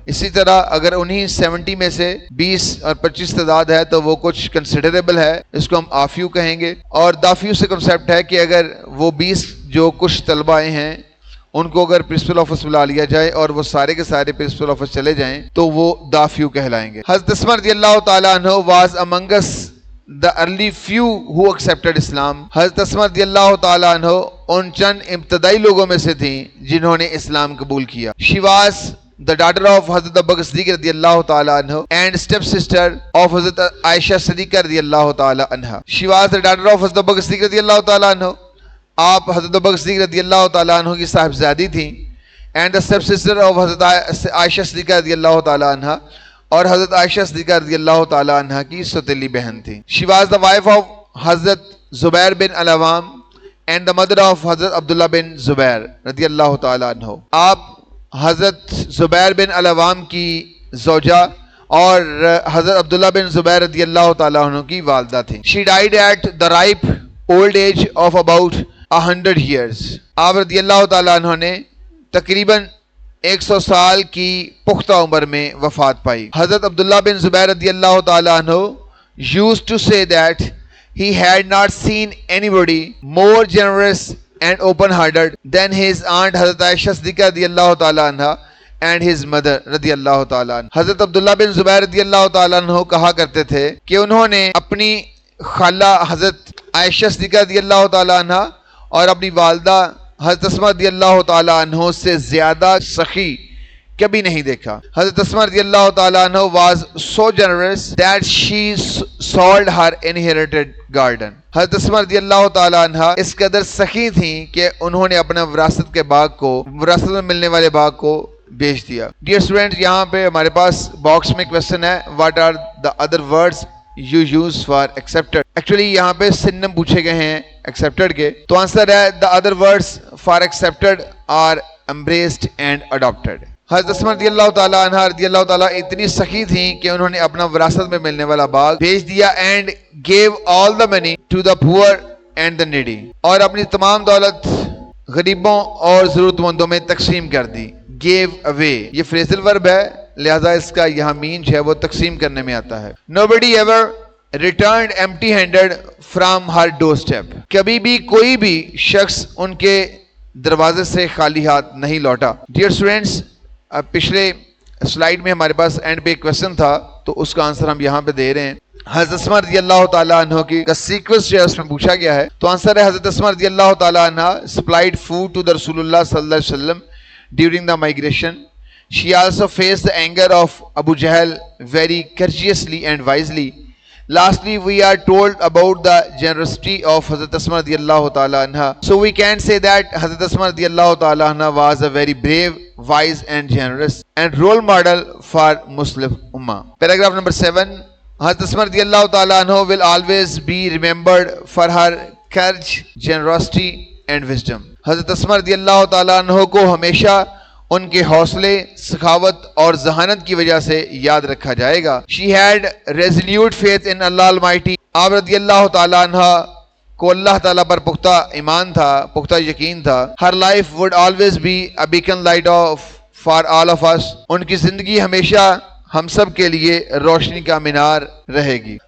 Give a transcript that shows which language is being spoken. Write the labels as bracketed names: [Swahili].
[Urdu] اسی طرح اگر انہی 70 میں سے 20 اور 25 تعداد ہے تو وہ کچھ کنسیڈریبل ہے, اس کو ہم آفیو کہیں گے. اور دافیو سے کنسیپٹ ہے کہ اگر وہ 20 جو کچھ طلبہ آئے ہیں ان کو اگر پرنسپل آفس بلا لیا جائے اور وہ سارے کے سارے پرنسپل آفس چلے جائیں تو وہ دافیو کہلائیں گے. [English] حضرت عثمان رضی اللہ تعالیٰ عنہ was among us the early few who accepted Islam. [Urdu] حضرت عثمان رضی اللہ تعالیٰ عنہ ان چند ابتدائی لوگوں میں سے تھیں جنہوں نے اسلام قبول کیا. [English] She was the daughter of حضرت ابوبکر صدیق رضی اللہ تعالیٰ عنہ and step sister of حضرت عائشہ صدیقہ رضی اللہ تعالیٰ عنہ. She was the daughter of حضرت ابوبکر صدیق رضی اللہ تعالیٰ عنہ. [Urdu] آپ حضرت ابوبکر صدیق رضی اللہ تعالیٰ عنہ کی صاحبزادی تھیں. [English] and the step sister of حضرت عائشہ صدیقہ رضی اللہ تعالیٰ عنہ, [Urdu] اور حضرت عائشہ صدیقہ رضی اللہ تعالیٰ عنہ کی سوتیلی بہن تھی. [English] She was the wife of حضرت زبیر بن Al-Awwam and the mother of حضرت عبداللہ بن زبیر رضی اللہ تعالیٰ عنہ. [Urdu] آپ حضرت زبیر بن العوام کی زوجہ اور حضرت عبداللہ بن زبیر رضی اللہ تعالیٰ عنہ کی والدہ تھیں. [English] She died at the ripe old age of about 100 years. [Urdu] آپ رضی اللہ تعالیٰ عنہ نے تقریباً 100 سال کی پختہ عمر میں وفات پائی. [English] حضرت عبداللہ بن زبیر رضی اللہ تعالیٰ عنہ used to say that he had not seen anybody more generous and open-hearted than his aunt حضرت عائشہ صدیقہ رضی اللہ تعالیٰ عنہ and his mother رضی اللہ تعالیٰ عنہ. [Urdu] حضرت عبداللہ بن زبیر رضی اللہ تعالیٰ عنہ کہا کرتے تھے کہ انہوں نے اپنی خالہ حضرت عائشہ صدیقہ رضی اللہ تعالیٰ عنہ اور اپنی والدہ حضرت اسماء رضی اللہ تعالیٰ عنہ سے زیادہ سخی کبھی نہیں دیکھا. [English] حضرت اسماء رضی اللہ تعالیٰ عنہ was so generous that she sold her inherited garden. [Urdu] حضرت اسماء رضی اللہ تعالیٰ عنہ اس قدر سخی تھیں کہ انہوں نے اپنا وراثت کے باغ کو, وراثت میں ملنے والے باغ کو بیچ دیا. ڈیئر اسٹوڈنٹ, یہاں پہ ہمارے پاس باکس میں کویسچن ہے, [English] what are the other words you use for accepted. [Urdu] Actually یہاں پہ سنم پوچھے گئے ہیں accepted کے, تو آنسر ہے [English] the other words for accepted are embraced and adopted. [Urdu] حضرت اسماء رضی اللہ تعالیٰ عنہ رضی اللہ تعالیٰ اتنی سخی تھیں کہ انہوں نے اپنا وراثت میں ملنے والا باغ بیچ دیا [English] and gave all the money to the poor and the needy. [Urdu] اور اپنی تمام دولت غریبوں اور ضرورت مندوں میں تقسیم کر دی. gave away یہ phrasal verb ہے, لہذا اس کا یہاں مین جو ہے وہ تقسیم کرنے میں آتا ہے. [English] nobody ever returned empty handed from her doorstep. [Urdu] کبھی بھی کوئی بھی شخص ان کے دروازے سے خالی ہاتھ نہیں لوٹا. ڈیئر اسٹوڈینٹس, اب پچھلے سلائیڈ میں ہمارے پاس اینڈ پہ ایک کویسچن تھا تو اس کا آنسر ہم یہاں پہ دے رہے ہیں. حضرت اسماء رضی اللہ تعالیٰ عنہ کی کا سیکوینس جو ہے اس میں پوچھا گیا ہے, تو آنسر ہے حضرت اسماء رضی اللہ تعالیٰ عنہ [English] supplied food to the [Urdu] رسول اللہ صلی اللہ علیہ وسلم [English] during the migration. She also faced the anger of Abu Jahl very courteously and wisely. Lastly, we are told about the generosity of Hazrat Asma radiyallahu ta'ala anha. So we can say that Hazrat Asma radiyallahu ta'ala anha was a very brave, wise and generous and role model for Muslim Ummah. Paragraph number 7. Hazrat Asma radiyallahu ta'ala anha will always be remembered for her courage, generosity and wisdom. [Urdu] Hazrat Asma radiyallahu ta'ala anha کو ہمیشہ ان کے حوصلے, سخاوت اور ذہانت کی وجہ سے یاد رکھا جائے گا. [English] She had resolute faith in Allah Almighty. [Urdu] آپ رضی اللہ تعالیٰ عنہ کو اللہ تعالیٰ پر پختہ ایمان تھا, پختہ یقین تھا. [English] Her life would always be a beacon light for all of us. [Urdu] ان کی زندگی ہمیشہ ہم سب کے لیے روشنی کا مینار رہے گی.